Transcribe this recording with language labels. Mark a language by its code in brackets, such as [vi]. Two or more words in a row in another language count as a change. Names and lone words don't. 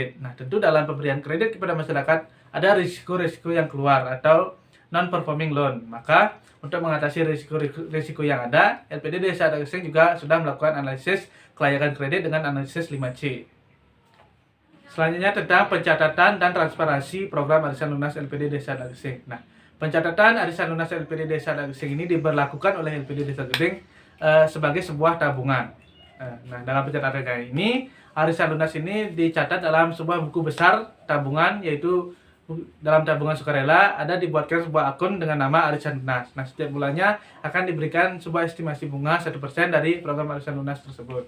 [id] Nah, tentu dalam pemberian kredit kepada masyarakat ada risiko-risiko yang keluar atau [en] non-performing loan. [id] Maka untuk mengatasi risiko yang ada, LPD Desa Dagesing juga sudah melakukan analisis kelayakan kredit dengan analisis 5C. Selanjutnya tentang pencatatan dan transparansi program arisan lunas LPD Desa Dagesing. Nah, pencatatan arisan lunas LPD Desa Dagesing ini diberlakukan oleh LPD Desa Dagesing sebagai sebuah tabungan. Nah, dalam pencatatan ini, arisan lunas ini dicatat dalam sebuah buku besar tabungan, yaitu dalam tabungan sukarela ada dibuatkan sebuah akun dengan nama arisan lunas. Nah, setiap bulannya akan diberikan sebuah estimasi bunga 1% dari program arisan lunas tersebut.